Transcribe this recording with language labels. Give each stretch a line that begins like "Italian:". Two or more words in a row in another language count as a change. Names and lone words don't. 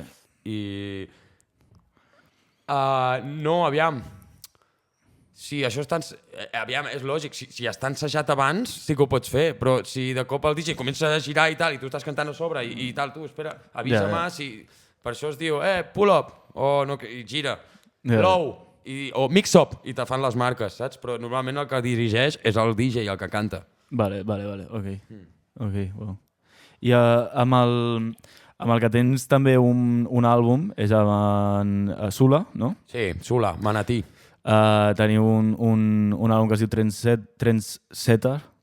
Catalan: I... No, aviam... Sí, això aviam, és lògic, si està ensajat abans sí que ho pots fer, però si de cop el DJ comença a girar i tal, i tu estàs cantant a sobre i tal, tu, espera, avisa-me, per això es diu,
English: pull up,
Catalan: o no, i gira, low, o
English: mix up,
Catalan: i te fan les marques, saps? Però normalment el que dirigeix és el DJ, el que canta. Vale, ok, wow. I amb el que tens també un àlbum, és amb Sula, no? Sí, Sula, Manatí. Teniu un àlbum que es diu Trendsetter.